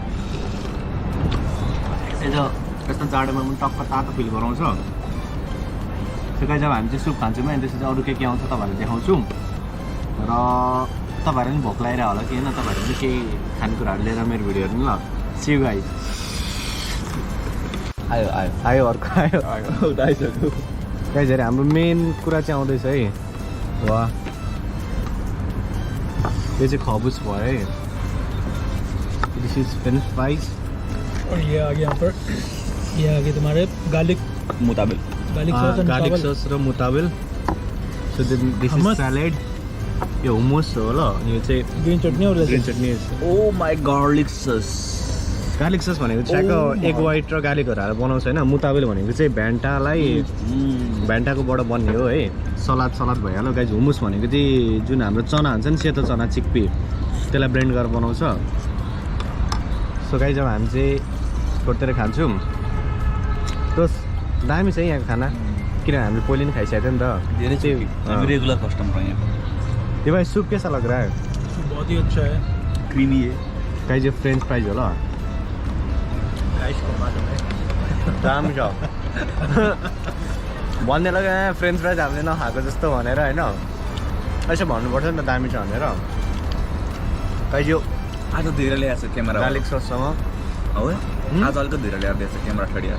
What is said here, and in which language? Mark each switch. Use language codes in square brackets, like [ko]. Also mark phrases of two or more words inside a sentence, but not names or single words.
[ne] यस्तो जाडोमा पनि टक्क तातो फिल गराउँछ त्यो गाइज अब हामी चाहिँ सुप खान्छौँ अनि त्यसपछि अरू के आउँछ तपाईँहरूलाई देखाउँछौँ र तपाईँहरू पनि भोक लागिरहेको होला कि होइन तपाईँहरू पनि केही खानेकुराहरू लिएर मेरो भिडियो हेर्नु ल [en] see you guys [ne] आयो आयो आयो अर्को आयो आइसक्यो गाइज हेरे हाम्रो मेन कुरा चाहिँ आउँदैछ है वाह यो चाहिँ खबुस भयो है [en] this is French fries [hi] और ये आ गया यहाँ पर ये आ गया तुम्हारे गार्लिक मुताबिल [en] garlic sauce [ne] र मुताबिल [en] so this is salad [ne] यो हुमस हो ल यो चाहिँ [hi] ग्रीन चटनी और ग्रीन चटनी [en] oh my garlic sauce garlic sauce [ne] भनेको चाहिँ ठ्याक्क [en] egg white [ne] र गार्लिकहरू हालेर बनाउँछ होइन मुताबिल भनेको चाहिँ भेन्टाकोबाट बन्ने हो है सलाद भइहाल्यो गाइज हुमुस भनेको चाहिँ जुन हाम्रो चना हुन्छ नि सेतो चना चिक्पी त्यसलाई ब्लेन्ड गरेर बनाउँछ [en] so guys [ne] अब हामी चाहिँ छोडेर खान्छौँ त्यो दामी छ यहाँको खाना किनभने हामीले पहिले पनि खाइसकेको थियो नि त धेरै चाहिँ [en] regular customer [ne] हैं [hi] ये भाई सूप कैसा लग रहा है बहुत ही अच्छा है क्रीमी है [ne] गाइज यो [en] French fries [ne] होला [hi] गाइस को मालूम है [ne] दामी छ भन्ने लाग्यो [en] French fries [ne] हामीले नखाएको जस्तो भनेर होइन यसो भन्नुपर्छ नि त दामी छ भनेर गाइज यो आज धेरै ल्याएको छ क्यामेरा गार्लिक सससँग हो आज अलिक धेरै ल्याएको छ क्यामेरा ठडिया